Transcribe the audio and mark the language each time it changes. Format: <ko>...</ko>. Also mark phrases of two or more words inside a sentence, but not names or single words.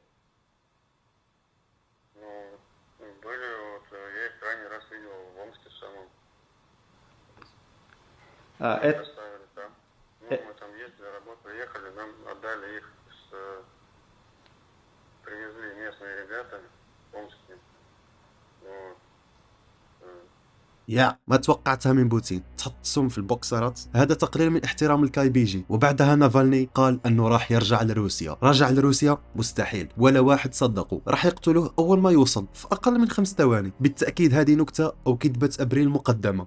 <ru>Ну, были, вот, я их крайний раз видел в Омске самом. Это... Оставили там. Ну, мы там ездили, работали, ехали, нам отдали их, привезли местные ребята омские. Вот.</ru> <ar>يا ما توقعتها من بوتين، تحط السم في البوكسرات. هذا تقليل من احترام الكاي بي جي. وبعدها نافالني قال انه راح يرجع لروسيا. رجع لروسيا؟ مستحيل، ولا واحد صدقه. راح يقتلوه اول ما يوصل في اقل من 5 ثواني. بالتاكيد هذه نكته او كذبه ابريل مقدمه.</ar>